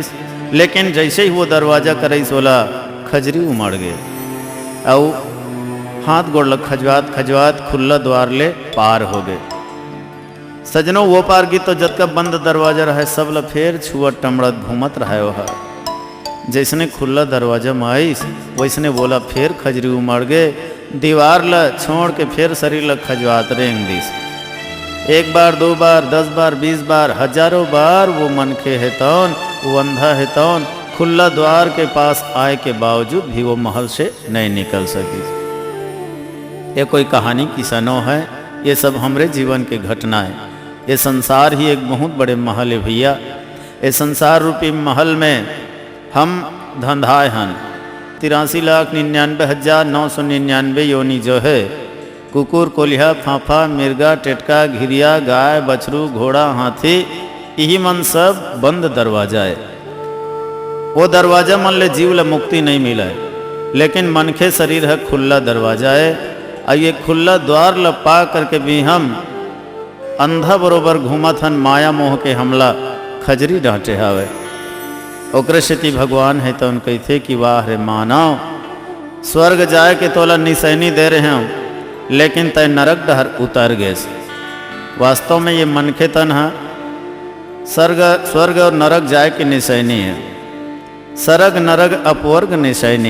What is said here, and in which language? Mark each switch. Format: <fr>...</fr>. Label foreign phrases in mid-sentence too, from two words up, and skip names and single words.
<hne>लेकिन जैसे ही वो दरवाजा करईस बोला खजरी उमड़ गए, और हाथ गोड़ लग खजवात खजवात खुला द्वार ले पार हो गए। सजनों, वो पार की तो जतका बंद दरवाजा रहा सब ल फेर छुअत टमड़त घूमत रहा। वह जैसने खुला दरवाजा में आईस वैसने बोला फिर खजरी उमड़ गए। दीवार ल छोड़ के फिर शरीर ल खजवात रेंग दिस। एक बार, दो बार, 10 बार, 20 बार, हजारों बार वो मनखे है तौन, वो अंधा है तौन, खुला द्वार के पास आए के बावजूद भी वो महल से नहीं निकल सकी। ये कोई कहानी किस्सा न है, ये सब हमारे जीवन के घटना है। ये संसार ही एक बहुत बड़े महल है भैया। ये संसार रूपी महल में हम धंधाए हैं। 83,99,999 योनि जो है कुकुर, कोलिहा, फाफा, मिर्गा, टेटका, घिरिया, गाय, बछरू, घोड़ा, हाथी, यही मन सब बंद दरवाजा है। वो दरवाजा मन ले जीव ल मुक्ति नहीं मिला है, लेकिन मनखे शरीर है खुला दरवाजा है। और ये खुला द्वार ल पा करके भी हम अंधा बरोबर घूमत हन, माया मोह के हमला खजरी डांटे हावे। ओकरे सेती भगवान है तो उन कहते कि वाह रे मानव, स्वर्ग जाए के तोला निशानी दे रहे हैं, लेकिन तय नरक डहर उतर गए। वास्तव में ये मनखे तन है स्वर्ग और नरक जाए की निशानी है।</hne> <awa>सरग नरग अपवर्ग निशानी।</awa>